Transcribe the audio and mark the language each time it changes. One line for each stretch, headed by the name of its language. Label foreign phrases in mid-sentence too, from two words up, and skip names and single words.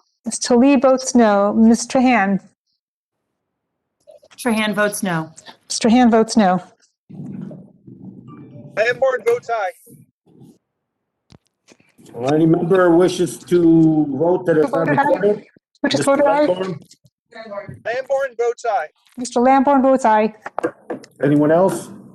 English: Ms. Talib votes no. Ms. Trahan. Trahan votes no. Mr. Trahan votes no. Lamborn votes aye. Any member wishes to vote that is not recorded? Which is Mr. voted aye. Lamborn? Lamborn votes aye. Mr. Lamborn votes aye. Anyone else?